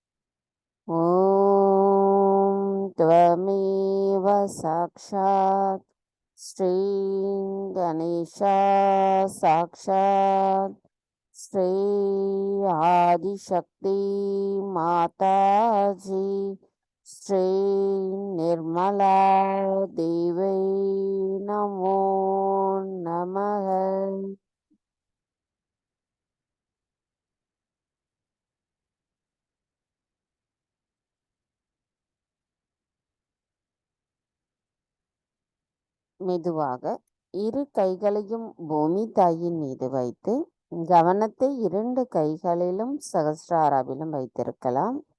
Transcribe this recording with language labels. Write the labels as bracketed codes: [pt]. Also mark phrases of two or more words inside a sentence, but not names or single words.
[sa] ॐ त्वमेव साक्षात् श्री गणेशा साक्षात् श्री आदिशक्ति माताजी श्री निर्मला देवी नमो नमः। [ta] மெதுவாக இரு கைகளையும் பூமி தாயின் மீது வைத்து கவனத்தை இரண்டு கைகளிலும் சகஸ்ராராவிலும் வைத்திருக்கலாம்.